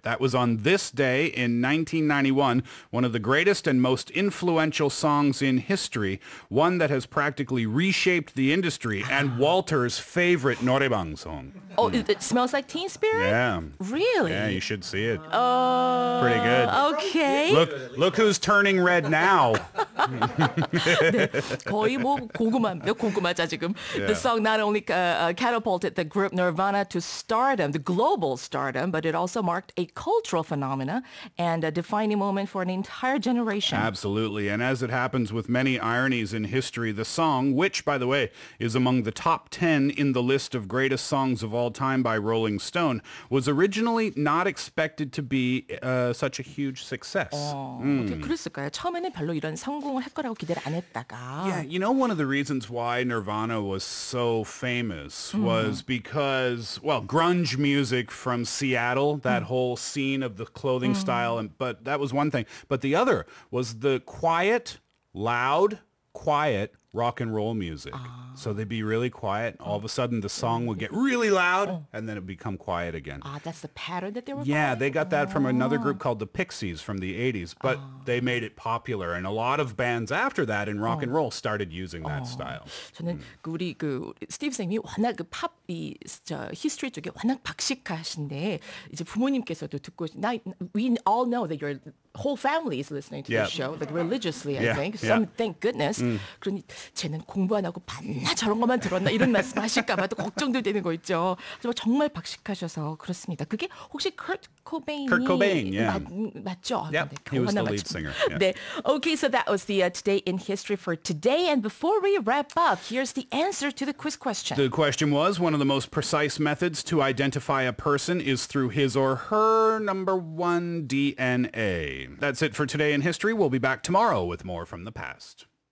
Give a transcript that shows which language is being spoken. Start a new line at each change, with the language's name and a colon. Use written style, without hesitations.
English: That was on this day in 1991, one of the greatest and most influential songs in history, one that has practically reshaped the industry, and Walter's favorite 노래방 song. Oh, it smells like Teen Spirit? Yeah. Really? Yeah, you should see it. Pretty good. Okay. Look who's turning red now.
Korean: 네, 거의 뭐 고구마입니다. 고구마자 지금.
English: The song not only catapulted the group Nirvana to stardom, the global stardom, but it also marked a cultural phenomena and a defining moment for an entire generation. Absolutely. And as it happens with many ironies in history, the song, which, by the way, is among the top 10 in the list of greatest songs of all time by Rolling Stone, was originally not expected to be such a huge success.
Korean: 어떻게 그랬을까요? 처음에는 별로 이런 성공을 할 거라고 기대를 안 했다가.
English: Yeah, you know, one of the reasons why Nirvana was so famous was because, well, grunge music from Seattle, that whole scene of the clothing style, but that was one thing. But the other was the quiet, loud, quiet rock and roll music. So they'd be really quiet. All of a sudden, the song would get really loud, and then it'd become quiet again. That's the pattern that they were Yeah, following? they got that from another group called the Pixies from the 80s, but they made it popular. And a lot of bands after that in rock and roll started using that style. 저는 우리 스티브 쌤이 워낙 팝이 히스토리 쪽에 워낙 박식하신데 이제 부모님께서도 듣고 we all know that your whole family is listening to this show, like religiously, I think. Some, thank goodness.
Korean: 그러니 쟤는 공부 안 하고 봤나 저런 것만 들었나 이런 말씀 하실까 봐 또 걱정도 되는 거 있죠. 정말 박식하셔서 그렇습니다. 그게 혹시 Kurt Cobain,
English: yeah.
Korean: 맞죠?
English: Yep, he was the lead singer. Yeah.
Korean: 네.
English: Okay, so that was the Today in History for today. And before we wrap up, here's the answer to the quiz question. The question was, one of the most precise methods to identify a person is through his or her number one DNA. That's it for Today in History. We'll be back tomorrow with more from the past.